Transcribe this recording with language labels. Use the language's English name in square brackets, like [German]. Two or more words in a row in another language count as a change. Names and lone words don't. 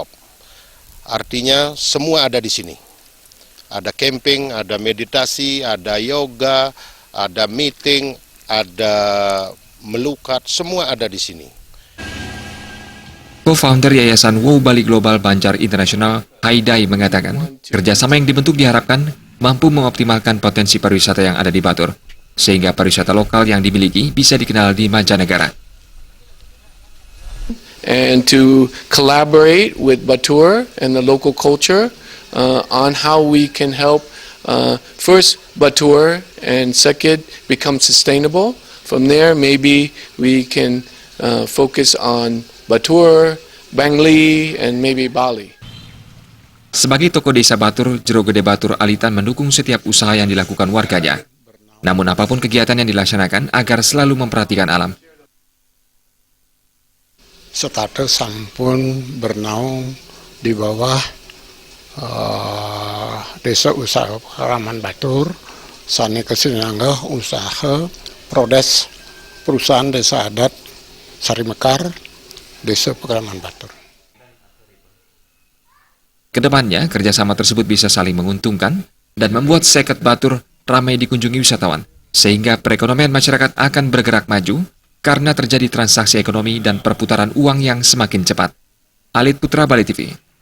[Indonesian] Artinya semua ada di sini. Ada camping, ada meditasi, ada yoga, ada meeting, ada melukat, semua ada di sini. Co-founder Yayasan Wow Bali Global Banjar Internasional, Haidai, mengatakan, kerjasama yang dibentuk diharapkan mampu mengoptimalkan potensi pariwisata yang ada di Batur, sehingga pariwisata lokal yang dimiliki bisa dikenal di mancanegara. [English] And to collaborate with Batur and the local culture on how we can help first Batur and Seket become sustainable. From there, maybe we can focus on Batur, Bangli, and maybe Bali. [Indonesian] Sebagai tokoh desa Batur, Jero Gede Batur Alitan mendukung setiap usaha yang dilakukan warganya. Namun apapun kegiatan yang dilaksanakan agar selalu memperhatikan alam. Status sampun bernaung di bawah Desa Usaha Pakraman Batur, sani kesinangga usaha Prodes Perusahaan Desa Adat Sarimekar, Desa Pakraman Batur. Kedepannya, kerjasama tersebut bisa saling menguntungkan dan membuat Seket Batur ramai dikunjungi wisatawan, sehingga perekonomian masyarakat akan bergerak maju karena terjadi transaksi ekonomi dan perputaran uang yang semakin cepat. Alit Putra, Bali TV.